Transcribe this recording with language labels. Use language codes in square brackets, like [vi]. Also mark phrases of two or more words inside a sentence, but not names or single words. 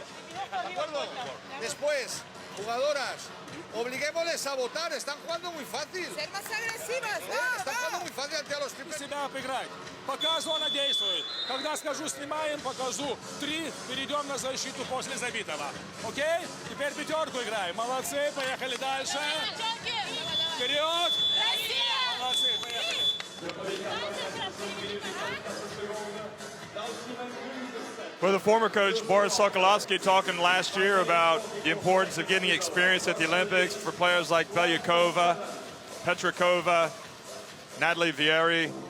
[es] ¿De acuerdo? Después, jugadoras, obliguémosles a votar, están jugando muy fácil. Ser más agresivas, Están jugando muy fácil ante los triples. [ru] Себя обыграть. Пока зона действует. Когда скажу снимаем, покажу 3, перейдем на защиту после забитого. Окей? Теперь пятерку играем. Молодцы, поехали дальше. Вперед! Молодцы, поехали. [en] For the former coach, Boris Sokolovsky, talking last year about the importance of getting experience at the Olympics for players like Belyakova, Petrakova, Natalie Vieri.